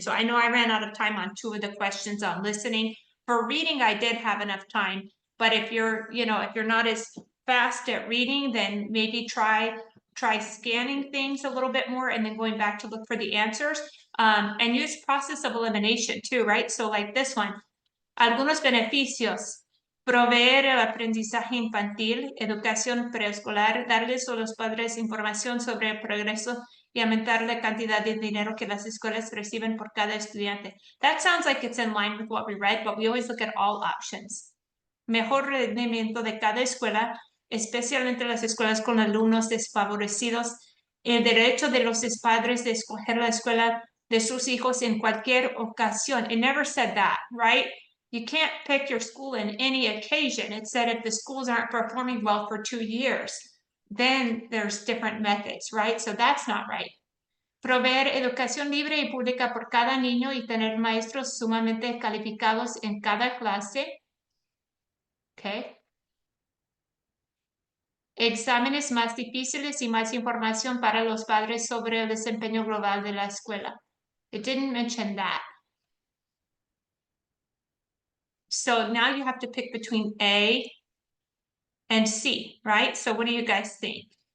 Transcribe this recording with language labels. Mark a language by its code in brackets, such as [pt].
[en] So I know I ran out of time on 2 of the questions on listening. For reading, I did have enough time. But if you're, if you're not as fast at reading, then maybe try scanning things a little bit more and then going back to look for the answers. And use process of elimination too, right? So like this one, [es] algunos beneficios. Proveer el aprendizaje infantil, educación preescolar, darles a los padres información sobre el progreso y aumentar la cantidad de dinero que las escuelas reciben por cada estudiante. [en] That sounds like it's in line with what we read, but we always look at all options. [es] Mejor rendimiento de cada escuela, especialmente las escuelas con alumnos desfavorecidos. El derecho de los padres de escoger la escuela de sus hijos en cualquier ocasión. [en] It never said that, right? You can't pick your school in any occasion. It said if the schools aren't performing well for 2 years, then there's different methods, right? So that's not right. [es] Proveer educación libre y pública por cada niño y tener maestros sumamente calificados en cada clase. Okay. Exámenes más difíciles y más información para los padres sobre el desempeño global de la escuela. [en] It didn't mention that. So now you have to pick between A and C, right? So what do you guys think?